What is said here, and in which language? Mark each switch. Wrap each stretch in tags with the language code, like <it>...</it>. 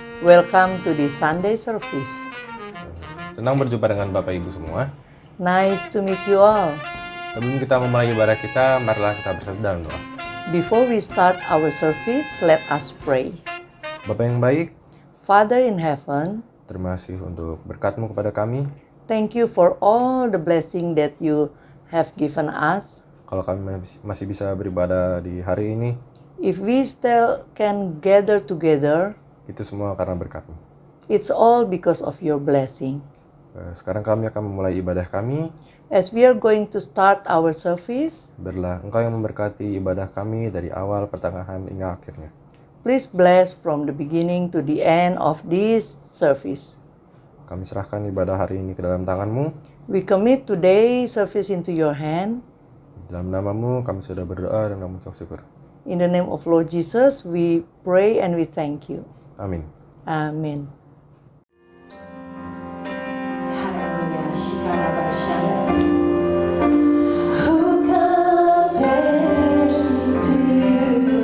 <en>Welcome to the Sunday service.</en> <id>Senang berjumpa dengan Bapak Ibu semua.</id> <en>Nice to meet you all.</en> <id>Sebelum kita memulai ibadah kita, marilah kita bersatu dalam doa.</id> <en>Before we start our service, let us pray.</en> <id>Bapak yang baik,</id> <en>Father in heaven,</en> <id>terima kasih untuk berkat-Mu kepada kami.</id> <en>thank you for all the blessing that you have given us.</en> <id>Kalau kami masih bisa beribadah di hari ini,</id> <en>If we still can gather together,</en> <id>itu semua karena berkat-Mu.</id> <en>it's all because of your blessing.</en> <id>Sekarang kami akan memulai ibadah kami.</id> <en>As we are going to start our service,</en> <id>Biarlah Engkau yang memberkati ibadah kami dari awal, pertengahan, hingga akhirnya.</id> <en>please bless from the beginning to the end of this service.</en> <id>Kami serahkan ibadah hari ini ke dalam tangan-Mu.</id> <en>We commit today's service into your hand.</en> <id>Dalam nama-Mu kami sudah berdoa dan mengucap syukur.</id> <en>In the name of Lord Jesus, we pray and we thank you.</en> <id>Amin.</id> <en>Amen. Hallelujah. Shikarabashaya. Who compares to you?</en>